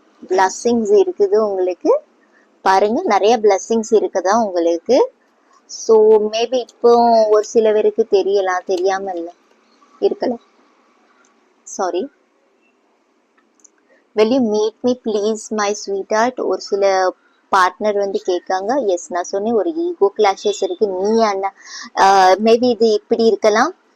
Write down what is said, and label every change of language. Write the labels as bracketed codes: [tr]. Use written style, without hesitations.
[ta] Blessings இருக்குது உங்களுக்கு. பாருங்க, நிறைய பிளஸ்ஸிங்ஸ் இருக்குதா உங்களுக்கு. ஸோ மேபி இப்போ ஒரு சில பேருக்கு தெரியலாம், தெரியாம இல்லை இருக்கலாம். Sorry. [en] will you meet me please my sweetheart? [ta] ஒரு சில பார்ட்னர் வந்து கேட்காங்க. எஸ், நான் சொன்னேன் ஒரு ஈகோ கிளாஷஸ் இருக்கு. நீ மேபி இது இப்படி இருக்கலாம்.